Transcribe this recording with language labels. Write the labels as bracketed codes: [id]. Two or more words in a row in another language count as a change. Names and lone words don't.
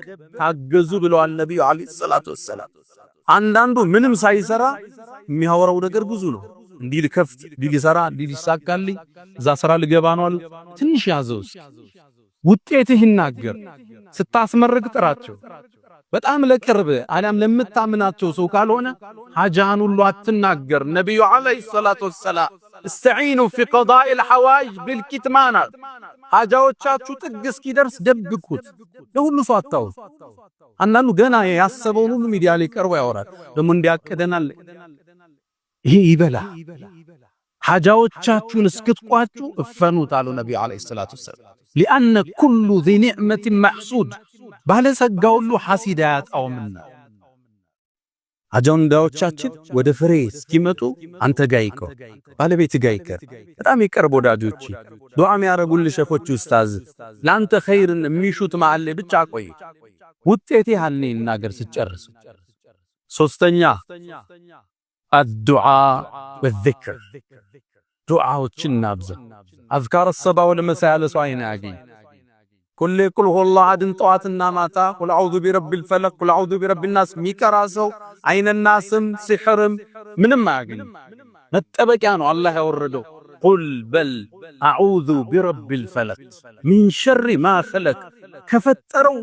[am] ታገዙ ብለዋል ነብዩ [ar] عليه الصلاة والسلام። [am] አንዳንዱ ምንም ሳይሰራ የሚያወራው ነገር ብዙ ነው። እንዲህ ልከፍት፣ እንዲህ ልሰራ፣ እንዲህ ሊሳካልኝ፣ እዛ ስራ ልገባ ነው አሉ። ትንሽ ያዘው ውጤትህ ይናገር። ስታስመርቅ ጥራቸው። በጣም ለቅርብ አሊያም ለምታምናቸው ሰው ካልሆነ ሐጃህን ሁሉ አትናገር። ነብዩ [ar] عليه الصلاة والسلام استعينوا في قضاء الحوائج بالكتمان [am] ሐጃዎቻችሁ ጥግ እስኪደርስ ደብቁት። ለሁሉ ሰው አታውሩ። አንዳንዱ ገና ያሰበውን ሁሉ ሚዲያ ላይ ቀርቦ ያወራል። ደግሞ እንዲያቀደናል ይሄ ይበላ። ሐጃዎቻችሁን እስክትቋጩ እፈኑት አሉ ነብዩ [ar] عليه الصلاة والسلام። لأن كل ذي نعمة محسود [am] ባለጸጋ ሁሉ ሐሲድ አያጣውምና አጀንዳዎቻችን ወደ ፍሬ እስኪመጡ አንተ ጋር ይቀር፣ ባለቤት ጋር ይቀር፣ በጣም ይቀርብ ወዳጆች፣ ዱዓ የሚያረጉልህ ሸኾች ኡስታዝ ላንተ ኸይርን የሚሹት መሃል ላይ ብቻ ቆይ። ውጤቴ ያልኔ እናገር ስጨርስ። ሶስተኛ [ar] الدعاء والذكر [am] ዱዓዎችን እናብዛ። [ar] أذكار الصباح والمساء [am] ለሰው አይን ያገኝ ኩል [ar] قل هو الله أحد [am] ጠዋትና ማታ [ar] قل أعوذ برب الفلق قل أعوذ برب الناس [am] ሚቀራ ሰው አይነናስም ሲሕርም ምንም አያገኝ። መጠበቂያ ነው አላህ ያወረደው። ቁል በል [ar] أعوذ برب الفلق من شر ما خلق [am] ከፈጠረው